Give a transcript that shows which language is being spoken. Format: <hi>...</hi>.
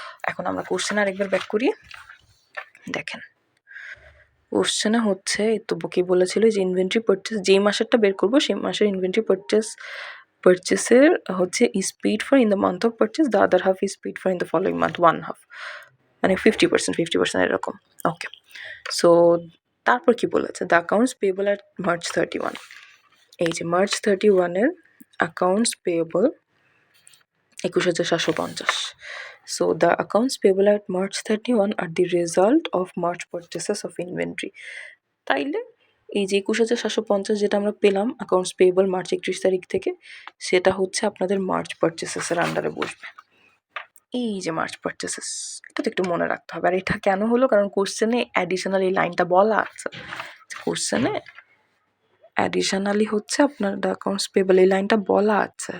<bn>এখন আমরা কোশ্চেন আরেকবার ব্যাক করি, দেখেন কোশ্চেনে হচ্ছে তো কি বলেছিল যে ইনভেন্টরি পারচেস যেই মাসেরটা বের করবো সেই মাসের ইনভেন্টরি পারচেসের হচ্ছে</bn> <en>is paid for in the month of purchase, the other half is paid for in the following month</en> <bn>1/2, মানে 50% এরকম। ওকে, সো তারপর কি বলেছে,</bn> <en>the accounts payable at March 31,</en> <bn>এই যে March 31-এর accounts payable 21,750,</bn> <en>So the accounts payable at March 31 are the result of March purchases of inventory.</en> <bn>তাইলে এই যে ২১,৭৫০ যেটা আমরা পেলাম অ্যাকাউন্টস পেয়েবল মার্চ ৩১ তারিখ থেকে, সেটা হচ্ছে আপনাদের মার্চ পারচেসেসের আন্ডারে বসবে। এই যে মার্চ পারচেসেস, এটা তো একটু মনে রাখতে হবে। আর এটা কেন হলো? কারণ কোশ্চেনে অ্যাডিশনাল এই লাইনটা বলা আছে। কোশ্চেনে অ্যাডিশনালি হচ্ছে আপনার দ্য অ্যাকাউন্টস পেয়েবল এই লাইনটা বলা আছে।</bn>